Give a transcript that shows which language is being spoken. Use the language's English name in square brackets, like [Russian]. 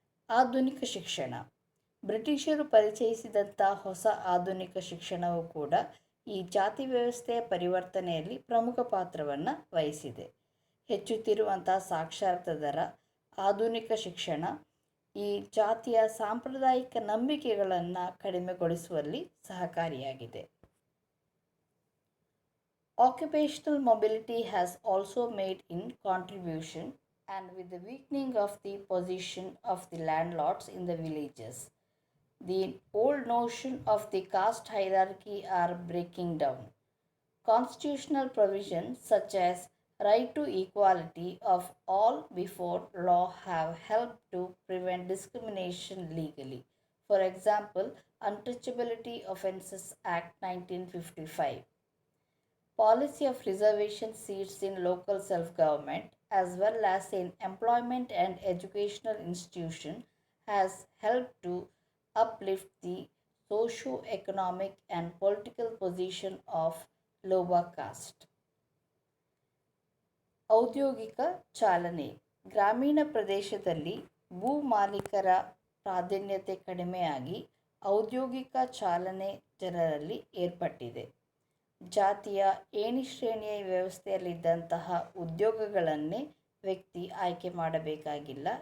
[Kannada] ಆಧುನಿಕ ಶಿಕ್ಷಣ. ಬ್ರಿಟಿಷರು ಪರಿಚಯಿಸಿದಂಥ ಹೊಸ ಆಧುನಿಕ ಶಿಕ್ಷಣವು ಕೂಡ ಈ ಜಾತಿ ವ್ಯವಸ್ಥೆಯ ಪರಿವರ್ತನೆಯಲ್ಲಿ ಪ್ರಮುಖ ಪಾತ್ರವನ್ನು ವಹಿಸಿದೆ. ಹೆಚ್ಚುತ್ತಿರುವಂಥ ಸಾಕ್ಷರತಾ ದರ, ಆಧುನಿಕ ಶಿಕ್ಷಣ ಈ ಜಾತಿಯ ಸಾಂಪ್ರದಾಯಿಕ ನಂಬಿಕೆಗಳನ್ನು ಕಡಿಮೆಗೊಳಿಸುವಲ್ಲಿ ಸಹಕಾರಿಯಾಗಿದೆ. [English] Occupational mobility has also made in contribution, and with the weakening of the position of the landlords in the villages, The old notion of the caste hierarchy are breaking down. Constitutional provisions such as right to equality of all before law have helped to prevent discrimination legally. For example, Untouchability Offences Act 1955. Policy of reservation seats in local self-government as well as in employment and educational institutions has helped to uplift the socio-economic and political position of lower caste. [Kannada] ಔದ್ಯೋಗಿಕ ಚಾಲನೆ. ಗ್ರಾಮೀಣ ಪ್ರದೇಶದಲ್ಲಿ ಭೂ ಮಾಲೀಕರ ಪ್ರಾಧಾನ್ಯತೆ ಕಡಿಮೆಯಾಗಿ ಔದ್ಯೋಗಿಕ ಚಾಲನೆ ಜನರಲ್ಲಿ ಏರ್ಪಟ್ಟಿದೆ. ಜಾತಿಯ ಏಣಿ ಶ್ರೇಣಿಯ ವ್ಯವಸ್ಥೆಯಲ್ಲಿದ್ದಂತಹ ಉದ್ಯೋಗಗಳನ್ನೇ ವ್ಯಕ್ತಿ ಆಯ್ಕೆ ಮಾಡಬೇಕಾಗಿಲ್ಲ.